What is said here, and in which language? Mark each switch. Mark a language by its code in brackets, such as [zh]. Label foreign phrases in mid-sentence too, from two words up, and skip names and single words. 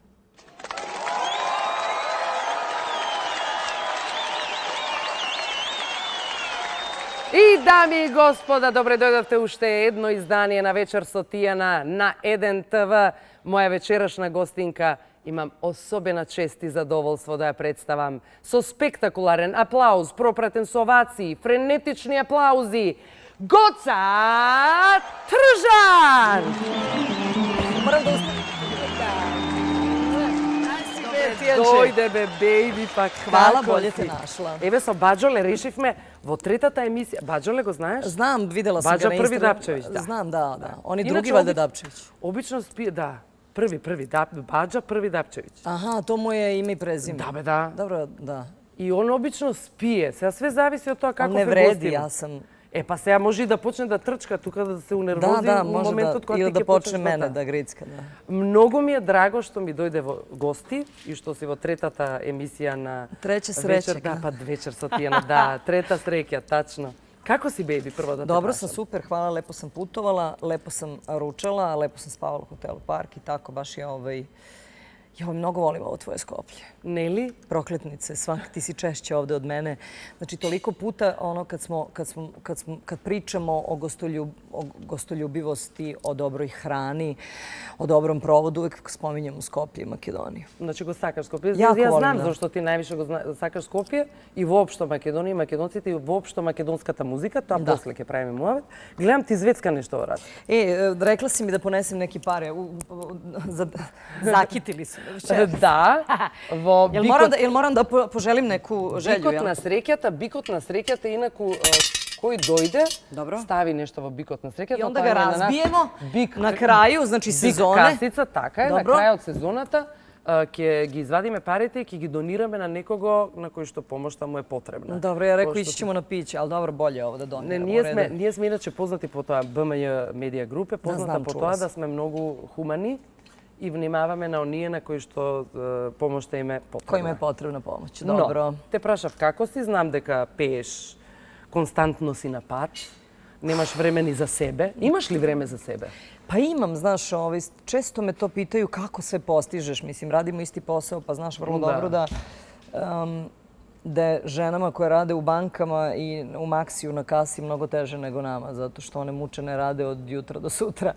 [mk] И, дами и господа, добре дојдовте уште едно издание на Вечер со Тијана на 1 ТВ. Моја вечерашна гостинка, имам особена чест и задоволство да ја представам со спектакуларен аплауз, пропратен со овации, френетични аплаузи, Гоца Тржан! [sr] Moram da [mk] Дојде бе, бејби, па [sr] Hvala, [mk] како [sr] bolje [mk] си? [sr] te našla. [mk] Еве со Баџоле решивме во третата емисија. Баџоле го знаеш? [sr] Znam, videla sam Bađa ga na prvi Instagramu. Dapčević, da. Znam, da. On je Inače, drugi valjda Dapčević. [mk] Обично спие, да. Први, Баđа први Дапчевиć. [sr] Aha, to mu je ime i prezime. [mk] Да бе, да. [sr] Dobro, da. [mk] И он обично спие. Сега све зависи од тоа како [sr] Ne [mk] се [sr] vredi, [mk] гостиме. [sr] ja sam... [mk] Па сега може и да почне да трчка тука, да се унервози [sr] Da, [mk] во [sr] može [mk] моментот [sr] da, [mk] кога [sr] ili [mk] ти [sr] da [mk] ќе [sr] počne [mk] почнеш [sr] mene [mk] да... [sr] da gricka, da. [mk] Многу ми е драго што ми дојде во гости и што си во третата емисија на [sr] Treća [mk] вечер, [sr] sreća. [mk] да, па вечер со Тијана, да, трета среќа, тачно. Како си, бејби, прво да те [sr] Dobro [mk] прашам? [sr] sam, super, hvala, lepo sam putovala, lepo sam ručala, lepo sam spavala u hotelu Park i tako, baš je Ja mnogo volim ovo tvoje Skoplje. Neli? Prokletnice, ti si češće ovde od mene. Znači, toliko puta ono kad pričamo o gostoljubivosti, o dobroj hrani, o dobrom provodu, uvek spominjemo Skoplje i Makedoniju. [mk] Znači го сакаш Скопје. [sr] Јако Ја волим, [mk] знам да. зашто ти највише го сакаш Скопје и воопшто Македонија и македонците и воопшто македонската музика, тоа Да. после ќе правиме муавет. Гледам ти звецка нешто во рад. [sr] Rekla si mi da ponesem neke pare. Zakitili su me večera. [mk] Да, во [sr] Jel moram da poželim neku želju? [mk] бикот [sr] jel? [mk] на среќата, инаку кој дојде, Добро. стави нешто во бикот на среќата. [sr] I onda [mk] тоа [sr] ga [mk] е на нас [sr] razbijemo [mk] бик [sr] na kraju, znači [mk] бик [sr] sezone. [mk] касица, така е, на Добро. крајот сезоната ќе ги извадиме парите и ќе ги донираме на некого на кој што помошта му е потребна. [sr] Dobro, ja rekao [mk] Пошто- [sr] ići ćemo na piće, ali dobro, bolje ovo da [mk] Не, [sr] doniramo. [mk] ние сме иначе познати по тоа, БМЈ медија група, позната [sr] знам, [mk] по [sr] чула [mk] тоа [sr] сам. [mk] да сме многу хумани и внимаваме на оние на кои што помошта им е потребна. [sr] Kojima je potrebna pomoć. [mk] Но, [sr] Dobro. [mk] те прашав како си, знам дека пееш, константно си на пат, немаш време ни за себе. Имаш ли време за себе? [sr] Pa imam, znaš, često me to pitaju kako sve postižeš. Mislim, radimo isti posao, pa znaš vrlo Da. dobro da je ženama koje rade u bankama i u Maksiju na kasi mnogo teže nego nama, zato što one mučene rade od jutra do sutra.